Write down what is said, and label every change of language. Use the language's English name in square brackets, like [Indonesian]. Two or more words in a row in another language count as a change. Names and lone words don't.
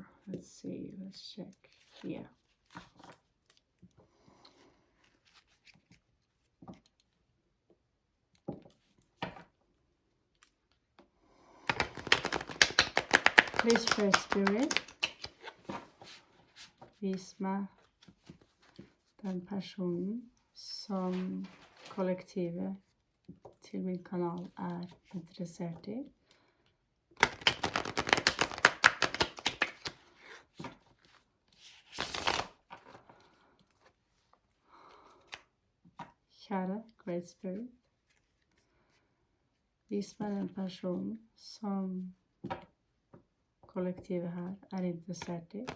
[English] Let's see, let's check. Yeah. Please pray, Spirit. [Norwegian] Vis meg den personen som kollektivet til min kanal interessert i. Kjære Great Spirit, vis meg den personen som kollektivet her interessert i.